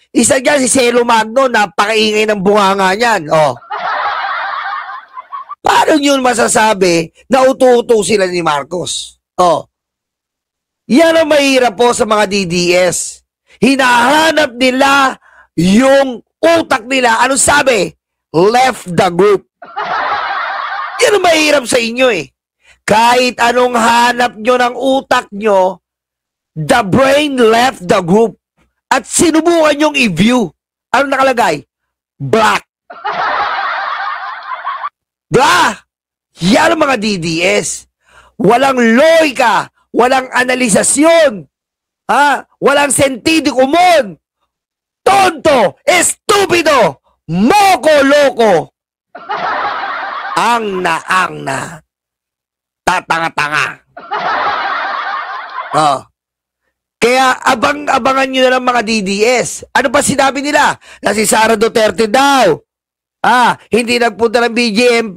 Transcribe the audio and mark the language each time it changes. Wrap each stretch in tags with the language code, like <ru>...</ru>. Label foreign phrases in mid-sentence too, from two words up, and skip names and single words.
<tl>Isa dyan si Celo Magno, napakaingay ng bunganga niyan. Paano yun masasabi na utu-utu sila ni Marcos? Yan ang mahirap po sa mga DDS. Hinahanap nila yung utak nila. Anong sabi?</tl> <en>left the group.</en> <tl>Yan ang mahirap sa inyo eh. Kahit anong hanap nyo ng utak nyo,</tl> <en>the brain left the group.</en> <tl>At sinubukan nyong i-view. Ano nakalagay? Black. Blah! Yan ang mga DDS. Walang loika, walang analisasyon, walang</tl> <es>sentido común.</es> <tl>Tonto, estupido, moko-loko. Ang na. Tatanga-tanga. Kaya abangan nyo na lang mga DDS. Ano pa sinabi nila? Na si Sara Duterte daw. Hindi nagpunta ng BJMP.</tl>